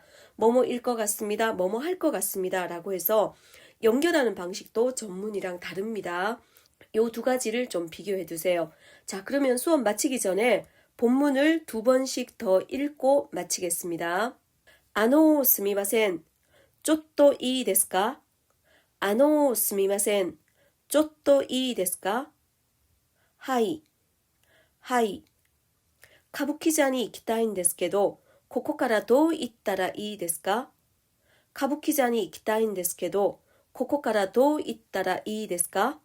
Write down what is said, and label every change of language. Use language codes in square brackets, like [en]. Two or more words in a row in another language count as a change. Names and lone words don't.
[ko] 뭐뭐일 것 같습니다. 뭐뭐 할 것 같습니다 라고 해서 연결하는 방식도 전문이랑 다릅니다. 요 두 가지를 좀 비교해 두세요. 자, 그러면 수업 마치기 전에 본문을 2번씩 더 읽고 마치겠습니다. [ja] 스미마센. ちょっといいですか? すみません。ちょっといいですか? はい。はい。歌舞伎座に行きたいんですけど、ここからどう行ったらいいですか? 歌舞伎座に行きたいんですけど、ここからどう行ったらいいですか?